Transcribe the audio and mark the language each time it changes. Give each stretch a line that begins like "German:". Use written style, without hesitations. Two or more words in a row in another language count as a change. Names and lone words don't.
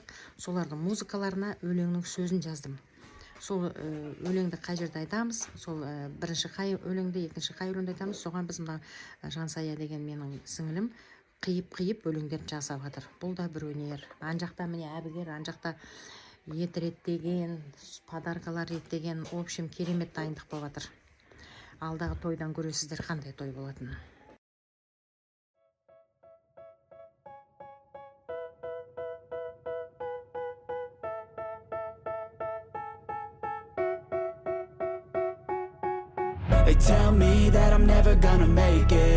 Kazakh: Солардың музыкаларына өлеңнің сөзін жаздым. Сол өлеңді қай жерде айтамыз, сол бірінші қай өлеңді, екінші қай өлеңді айтамыз, соған біз мына Жансая деген менің сіңілім қиып өлеңдерді жасап жатыр. Бұл да бір өнер. Ан жақта міне әбігер, ан жақта ет реттеген, подаркалар реттеген,
Russian: в общем,
Kazakh: керемет дайындық болып жатыр. Алдағы тойдан көресіздер қандай той болатыны.
English: They tell me that I'm never gonna make it.